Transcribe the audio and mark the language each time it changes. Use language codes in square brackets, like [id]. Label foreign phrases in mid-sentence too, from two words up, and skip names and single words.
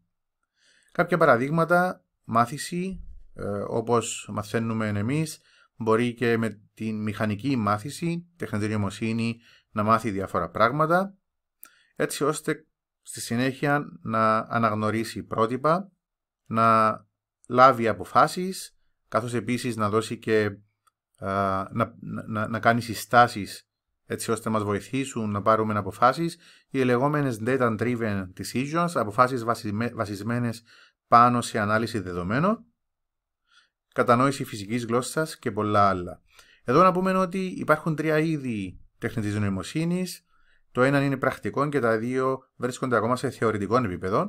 [el] Κάποια παραδείγματα, μάθηση, όπως μαθαίνουμε εμείς, μπορεί και με την μηχανική μάθηση, τεχνητή νοημοσύνη, να μάθει διάφορα πράγματα, έτσι ώστε στη συνέχεια να αναγνωρίσει πρότυπα, να λάβει αποφάσεις, καθώς επίσης να δώσει και να κάνει συστάσεις, έτσι ώστε να μας βοηθήσουν να πάρουμε αποφάσεις, οι λεγόμενες [en] data-driven decisions, [el] αποφάσεις βασισμένες πάνω σε ανάλυση δεδομένων, κατανόηση φυσικής γλώσσας και πολλά άλλα. Εδώ να πούμε ότι υπάρχουν 3 είδη τεχνητής νοημοσύνης. Το ένα είναι πρακτικό και τα 2 βρίσκονται ακόμα σε θεωρητικό επίπεδο.